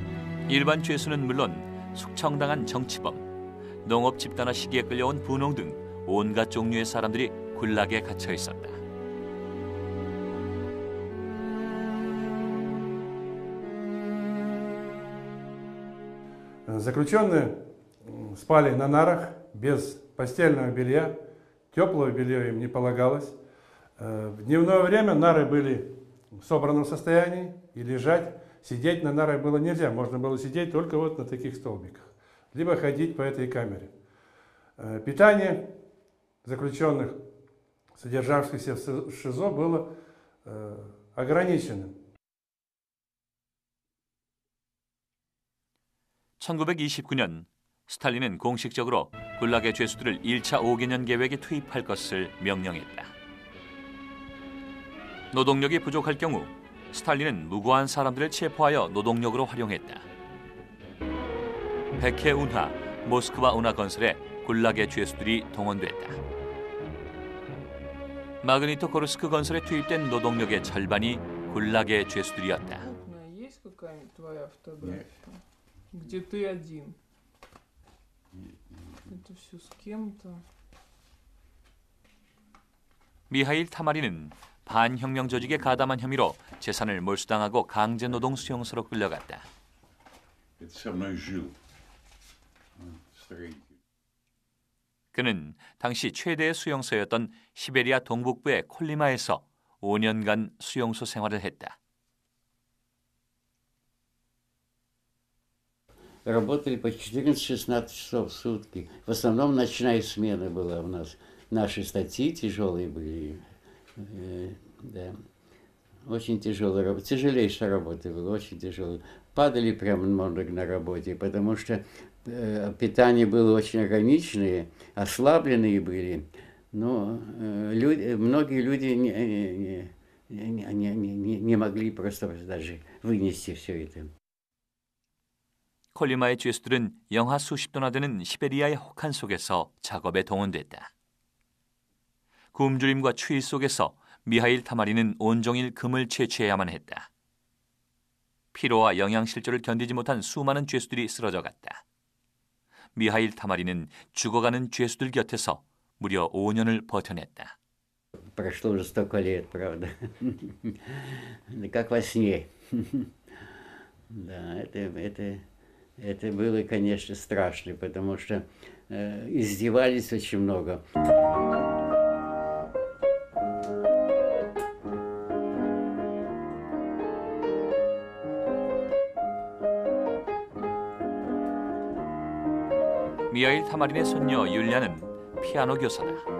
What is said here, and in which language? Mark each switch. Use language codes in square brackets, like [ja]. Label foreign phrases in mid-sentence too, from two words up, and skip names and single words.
[ko] 일반 죄수는 물론 숙청당한 정치범, 농업 집단화 시기에 끌려온 분홍 등 온갖 종류의 사람들이 굴락에 갇혀 있었다. [ru] Заключенные спали на нарах без постельного белья, теплого белья им не полагалось. В дневное время нары были в собранном состоянии, и лежать, сидеть на нарах было нельзя. Можно было сидеть только вот на таких столбиках, либо ходить по этой камере. Питание заключенных, содержавшихся в ШИЗО, было ограниченным. [ko] 1929년 스탈린은 공식적으로 굴락의 죄수들을 1차 5개년 계획에 투입할 것을 명령했다. 노동력이 부족할 경우 스탈린은 무고한 사람들을 체포하여 노동력으로 활용했다. 백해 운하, 모스크바 운하 건설에 굴락의 죄수들이 동원됐다. 마그니토고르스크 건설에 투입된 노동력의 절반이 굴락의 죄수들이었다. [ru] Где ты один. Это все с кем-то. [ko] 미하일 타마리는 반혁명 조직에 가담한 혐의로 재산을 몰수당하고 강제노동 수용소로 끌려갔다. 그는 당시 최대의 수용소였던 시베리아 동북부의 콜리마에서 5년간 수용소 생활을 했다. [ru] Работали по 14-16 часов в сутки. В основном ночная смена была у нас. Наши статьи тяжелые были. Да. Очень тяжелая работа. Тяжелейшая работа была, очень тяжелая. Падали прямо много на работе, потому что питание было очень ограниченное, ослабленные были. Но многие люди не могли просто даже вынести все это. [ko] 콜리마의 죄수들은 영하 수십 도나 되는 시베리아의 혹한 속에서 작업에 동원됐다. 굶주림과 추위 속에서 미하일 타마리는 온종일 금을 채취해야만 했다. 피로와 영양실조를 견디지 못한 수많은 죄수들이 쓰러져갔다. 미하일 타마리는 죽어가는 죄수들 곁에서 무려 5년을 버텨냈다. [ru] Прошло уже столько лет, правда. Как во сне. Да, это было, конечно, страшно, потому что издевались очень много. [ko] 미하일 타마린의 손녀 율리아는 피아노 교사다.